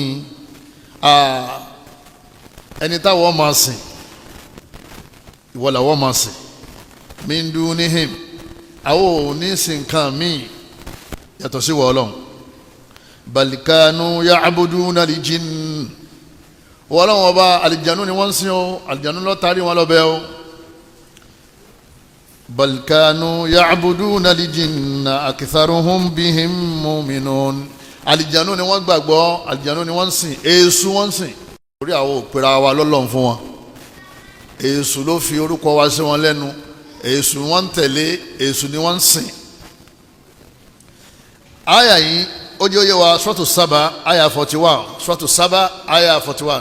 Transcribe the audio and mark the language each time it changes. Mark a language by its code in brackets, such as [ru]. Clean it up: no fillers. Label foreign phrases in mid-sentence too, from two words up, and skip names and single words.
[yo] ẹni táwọn máa sìn ìwọ làwọn máa sìn [ar] من دونهم [yo] àwọn ò ní sìn nǹkan míì yàtọ̀ sí ìwọ Ọlọ́run [ar] بل كانوا يعبدون الجن [yo] wọ́n lọ́wọ́ ọba àlìjánu ni wọ́n ń sìn o àlìjánu ló tarí wọn lọ́bẹ̀ o [ar] بل كانوا يعبدون الجن أكثرهم بهم مؤمنون. [yo] àlìjànú ni wọ́n gbàgbọ́, àlìjànú ni wọ́n ń sìn, èṣù wọ́n ń sìn. orí àwọn òpèrà wa lọ́lọ́run fún wọn, èṣù ló fi orúkọ wa sí wọn lẹ́nu, èṣù wọ́n ń tẹ̀lé, èṣù ni wọ́n ń sìn. àyà yìí ó jẹ́ òye wa suratu Saba àyà 41, suratu Saba àyà 41.